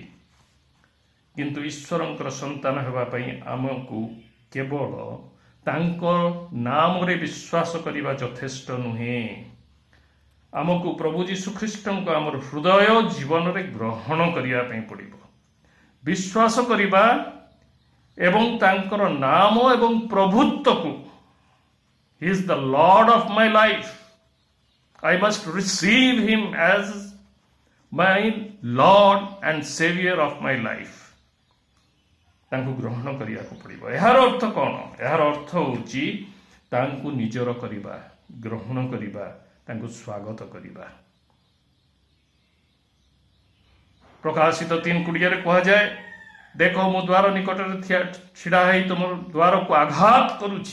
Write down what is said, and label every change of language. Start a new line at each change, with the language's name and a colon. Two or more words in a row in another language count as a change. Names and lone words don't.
Odia: କିନ୍ତୁ ଈଶ୍ୱରଙ୍କର ସନ୍ତାନ ହେବା ପାଇଁ ଆମକୁ କେବଳ ତାଙ୍କ ନାମରେ ବିଶ୍ୱାସ କରିବା ଯଥେଷ୍ଟ ନୁହେଁ। ଆମକୁ ପ୍ରଭୁ ଯୀଶୁ ଖ୍ରୀଷ୍ଟଙ୍କୁ ଆମର ହୃଦୟ ଜୀବନରେ ଗ୍ରହଣ କରିବା ପାଇଁ ପଡ଼ିବ। ବିଶ୍ୱାସ କରିବା ଏବଂ ତାଙ୍କର ନାମ ଏବଂ ପ୍ରଭୁତ୍ୱକୁ,
English: He is the Lord of my life. I must receive Him as my Lord and Savior of my life.
Odia: ତାଙ୍କୁ ଗ୍ରହଣ କରିବାକୁ ପଡ଼ିବ। ଏହାର ଅର୍ଥ କ'ଣ? ଏହାର ଅର୍ଥ ହେଉଛି ତାଙ୍କୁ ନିଜର କରିବା, ଗ୍ରହଣ କରିବା, ତାଙ୍କୁ ସ୍ୱାଗତ କରିବା। ପ୍ରକାଶିତ 3:20 କୁହାଯାଏ, ଦେଖ ମୁଁ ଦ୍ୱାର ନିକଟରେ ଛିଡ଼ା ହୋଇ ତୁମର ଦ୍ୱାରକୁ ଆଘାତ କରୁଛି।